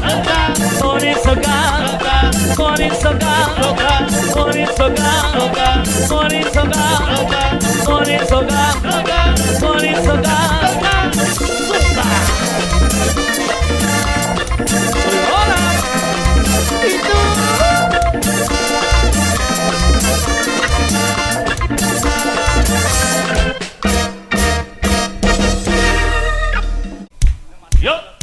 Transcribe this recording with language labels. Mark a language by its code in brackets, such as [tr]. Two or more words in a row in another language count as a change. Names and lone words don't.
[en] money so gone, money so gone, money so gone, money so gone, money so gone, money so gone. [es] Hola. ¿Y tú? Yo.